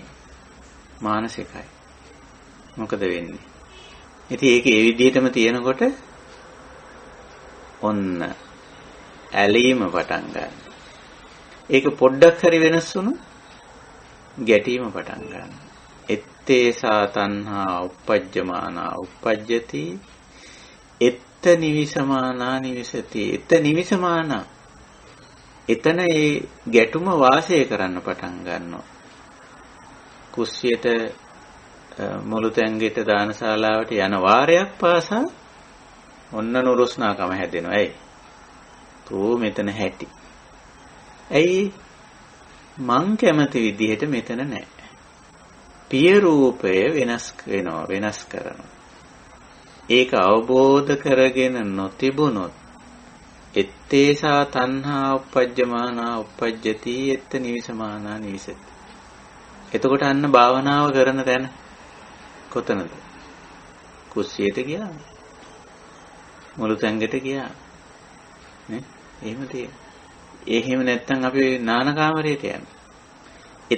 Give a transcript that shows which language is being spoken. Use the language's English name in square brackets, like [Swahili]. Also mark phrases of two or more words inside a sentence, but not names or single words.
[Sinhala] මානසිකයි. මොකද වෙන්නේ? ඉතින් ඒක ඒ විදිහටම තියෙනකොට ඔන්න ඇලීම පටන් ගන්නවා. ඒක පොඩ්ඩක් හරි වෙනස් වුණොත් ගැටීම පටන් ගන්නවා. [Pali] ettesa තණ්හා uppajjamana uppajjati එත්ත නිවිසමානා නිවිසති. එත්ත නිවිසමානා. [Sinhala] එතන ඒ ගැටුම වාසය කරන්න පටන් ගන්නවා. කුස්සියට මුළු තැංගෙට දානශාලාවට යන වාරයක් පාසා ඔන්න නුරුස්නාකම හැදෙනවා. ඇයි? තෝ මෙතන හැටි. ඇයි? මං කැමති විදිහට මෙතන නැහැ. පිය රූපය වෙනස් කරනවා. ඒක අවබෝධ කරගෙන නොතිබුණොත් [Pali] ettesa තණ්හා uppajjamana uppajjati etta nivisamana nivisati. [Sinhala] එතකොට අන්න භාවනාව කරන තැන කොතනද? කුස්සියට ගියා. මුළු තැංගට ගියා. නේ? එහෙම තියෙන. එහෙම නැත්නම් අපි නාන කාමරයට යනවා.